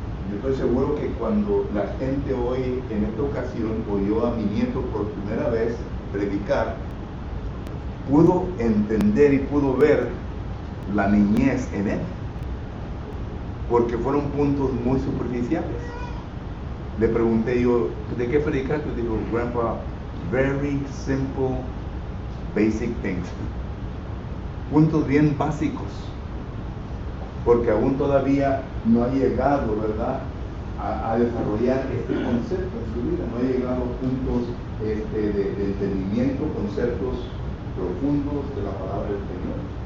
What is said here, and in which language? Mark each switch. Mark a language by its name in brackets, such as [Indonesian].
[Spanish] Yo estoy seguro que cuando la gente hoy, en esta ocasión, oyó a mi nieto por primera vez predicar, pudo entender y pudo ver la niñez en él, porque fueron puntos muy superficiales. Le pregunté yo, ¿de qué predicaste? Dijo, [English] Grandpa, very simple, basic things. [Spanish] Puntos bien básicos, porque aún todavía no ha llegado, ¿verdad?, a desarrollar este concepto en su vida. No ha llegado a puntos de entendimiento, conceptos profundos de la palabra del Señor.